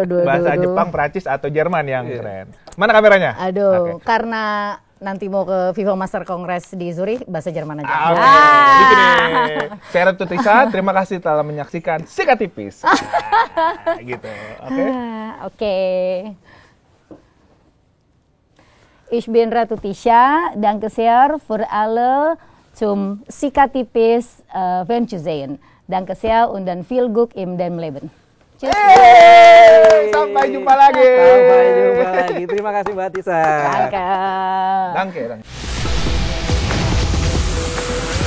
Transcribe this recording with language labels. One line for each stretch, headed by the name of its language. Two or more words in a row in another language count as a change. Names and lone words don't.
Indonesian: Bahasa Jepang, Prancis atau Jerman yang keren. Mana kameranya? Aduh, karena nanti mau ke FIFA Master Congress di Zurich, bahasa Jerman aja. Saya Ratu Tisa, terima kasih telah menyaksikan Sikat Tipis. Gitu. Oke.
German: Ich bin Ratu Tisha, danke sehr für alle zum Sikat Tipis Venturesehen. Danke sehr und dann viel Glück in dem Leben.
Indonesian: Sampai jumpa lagi. Terima kasih Mbak Tisa.
German: Danke. Danke.